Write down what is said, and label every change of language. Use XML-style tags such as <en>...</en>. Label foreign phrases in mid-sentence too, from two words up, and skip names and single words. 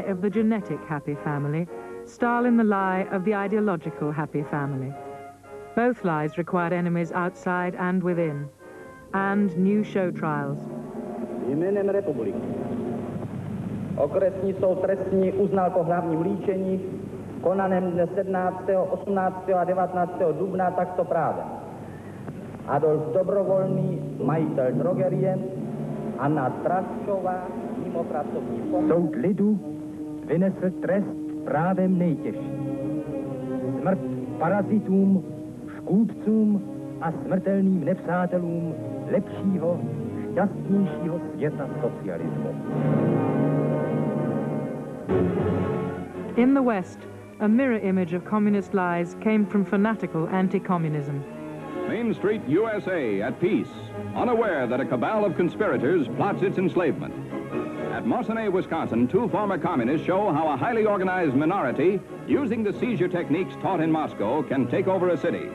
<en>of the genetic happy family, Stalin the lie of the ideological happy family. Both lies required enemies outside and within, and new show trials.</en> <cs>Jménem republiky. Okresní soud trestní uznal po hlavním líčení konaném dne 17., 18. a 19. dubna takto právem. Adolf Dobrovolný, majitel drogerie, Anna Traščová, mimo pracovní pomoc. Soud lidu vynesl trest právem nejtěžší. Smrt parazitům, škůdcům a smrtelným nepřátelům lepšího, šťastnějšího světa socialismu.</cs> <en>In the West, a mirror image of communist lies came from fanatical anti-communism. Main Street, U.S.A. at peace, unaware that a cabal of conspirators plots its enslavement. At Mosinee, Wisconsin, 2 former communists show how a highly organized minority, using the seizure techniques taught in Moscow, can take over a city.</en>